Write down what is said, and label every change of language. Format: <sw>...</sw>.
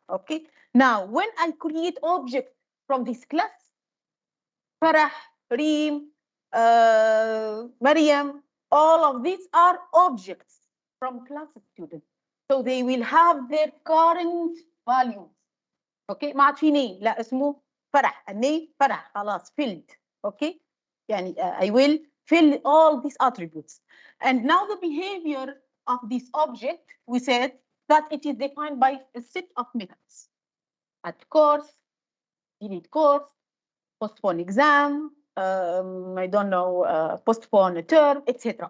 <en>Okay, now when I create object from this class, Farah, Reem, Mariam, all of these are objects from class student. So they will have their current values.</en> <ar>Okay, ما عاد في name، لا اسمه فرح، النيم فرح خلاص filled.</ar> <en>Okay, يعني I will fill all these attributes. And now the behavior of this object, we said that it is defined by a set of methods. Add course, delete course, postpone exam, I don't know, postpone a term, etc.</en>